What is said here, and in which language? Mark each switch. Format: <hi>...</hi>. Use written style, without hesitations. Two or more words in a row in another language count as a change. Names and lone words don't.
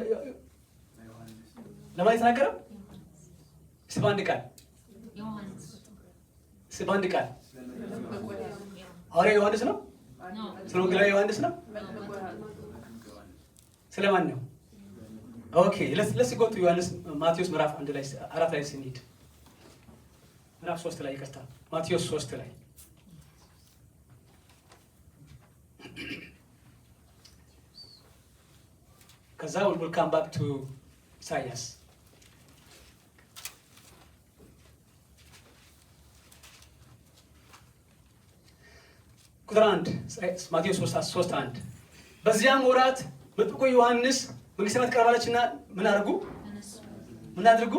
<am>ለማን የተናገረው? እስቲ በአንድ ቃል ሐዋርያው ዮሐንስ ነው? ስለ ወንጌላዊ ዮሐንስ ነው? ስለማን ነው? ኦኬ</am> <en>let's go to</en> <am>ዮሐንስ ማቴዎስ ምዕራፍ 4 ላይ ስንሄድ ምዕራፍ 3 ላይ ይቅርታ፣ ማቴዎስ 3 ላይ ከዛ</am> <en>we'll come back to</en> <am>ኢሳያስ። ቁጥር 1 ማቴዎስ 3:1 በዚያም ወራት መጥምቁ ዮሐንስ መንግሥተ ሰማያት ቀርባለችና ምን አድርጉ?</am>